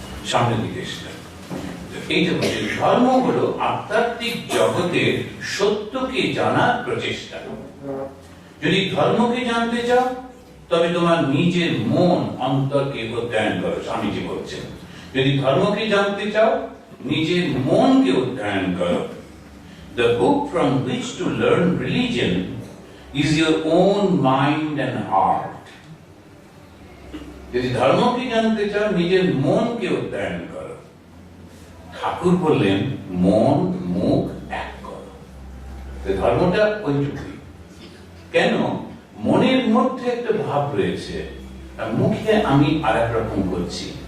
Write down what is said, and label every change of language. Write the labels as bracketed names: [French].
[Bangla] সামনের দিকে এসেছেন। এইটা বলছে ধর্ম হলো আধ্যাত্মিক জগতের সত্যকে জানার প্রচেষ্টা। যদি ধর্মকে জানতে চাও, তবে তোমার নিজের মন অন্তরকে অধ্যয়ন করো। স্বামীজি বলছেন যদি ধর্মকে জানতে চাও, নিজের মনকে অধ্যয়ন করো। [English] The book from which to learn religion is your own mind and heart. [Bangla] যদি ধর্মকে জানতে চাও, নিজের মনকে অধ্যয়ন করো। ঠাকুর বললেন মন মুখ এক করো। ধর্মটা ওইটুকুই। কেন? মনের মধ্যে একটা ভাব রয়েছে, আর মুখে আমি আর এক রকম করছি।